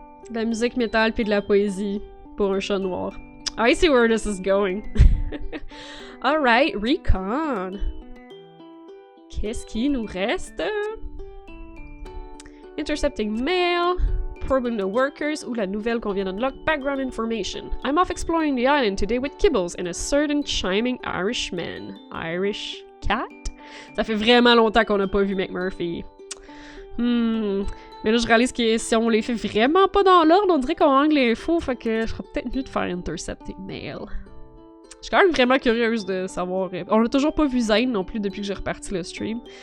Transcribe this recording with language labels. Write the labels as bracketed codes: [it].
[fr] De la musique métal puis de la poésie pour un chat noir. [en] I see where this is going. Alright, recon. [fr] Qu'est-ce qui nous reste? [en] Intercepting mail, probing the workers, [fr] ou la nouvelle qu'on vient d'unlock, [en] background information. I'm off exploring the island today with Kibbles and a certain chiming Irishman. Irish cat? [fr] Ça fait vraiment longtemps qu'on n'a pas vu McMurphy. Mais là, je réalise que si on les fait vraiment pas dans l'ordre, on dirait qu'on manque l'info, fait que je serais peut-être mieux de faire intercepting mail. Je suis quand même vraiment curieuse de savoir... On n'a toujours pas vu Zane non plus depuis que j'ai reparti le stream.